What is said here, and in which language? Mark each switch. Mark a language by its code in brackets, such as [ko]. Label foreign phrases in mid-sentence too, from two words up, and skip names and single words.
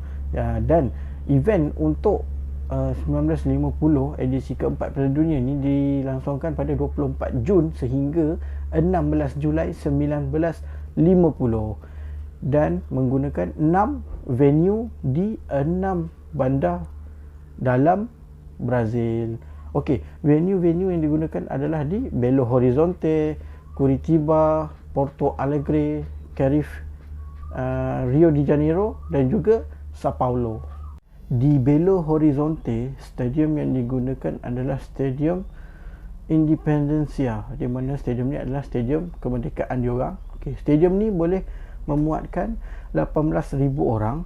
[ms] Dan event untuk 1950 edisi keempat Piala Dunia ni dilangsungkan pada 24 Jun sehingga 16 Julai 1950 dan menggunakan 6 venue di 6 bandar dalam Brazil. Okey, venue-venue yang digunakan adalah di Belo Horizonte, Curitiba, Porto Alegre, Carif, Rio de Janeiro dan juga Sao Paulo. Di Belo Horizonte, stadium yang digunakan adalah Stadium Independencia, di mana stadium ni adalah stadium kemerdekaan diorang. Okey, stadium ni boleh memuatkan 18,000 orang.